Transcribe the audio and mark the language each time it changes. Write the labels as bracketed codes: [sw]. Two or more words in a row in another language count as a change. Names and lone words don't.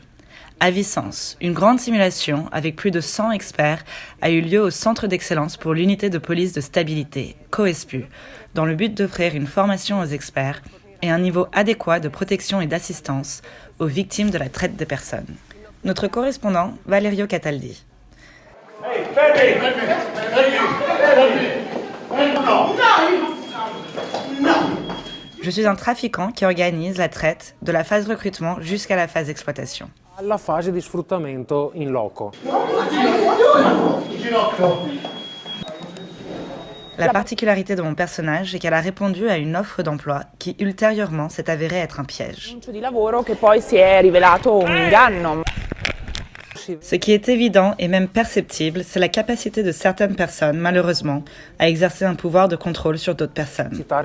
[fr] À Vicence, une grande simulation avec plus de 100 experts a eu lieu au Centre d'excellence pour l'unité de police de stabilité, COESPU, dans le but d'offrir une formation aux experts et un niveau adéquat de protection et d'assistance aux victimes de la traite des personnes. Notre correspondant, Valerio Cataldi. Je suis un trafiquant qui organise la traite de la phase recrutement jusqu'à la phase exploitation. [it] Alla fase di sfruttamento in loco. [fr] La particularité de mon personnage est qu'elle a répondu à une offre d'emploi qui ultérieurement s'est avérée être un piège. Ce qui est évident et même perceptible, c'est la capacité de certaines personnes, malheureusement, à exercer un pouvoir de contrôle sur d'autres personnes.